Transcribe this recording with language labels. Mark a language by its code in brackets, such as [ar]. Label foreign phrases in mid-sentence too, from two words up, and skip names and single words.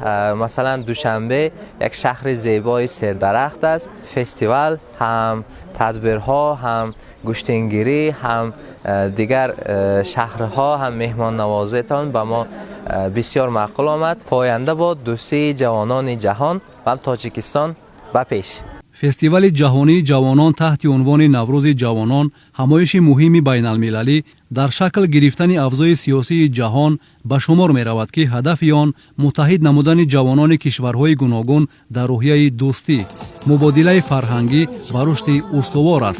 [fa] مثلا دوشنبه یک شهر زیبای سردرخت است. فستیوال هم تدبیرها هم گوشتنگیری هم دیگر شهرها هم مهمان نوازیتان به ما بسیار معقول آمد. پاینده با دوستی جوانان جهان و تاجیکستان به پیش. [tg] фестивали ҷаҳонии ҷавонон таҳти унвони наврӯзи ҷавонон ҳамоиши муҳими байналмилалӣ дар шакл гирифтани авзои сиёсии ҷаҳон ба шумор меравад ки ҳадафи он муттаҳид намудани ҷавонони кишварҳои гуногун дар роҳияи дӯстӣ мубодилаи фарҳангӣ ва рушди устувор аст.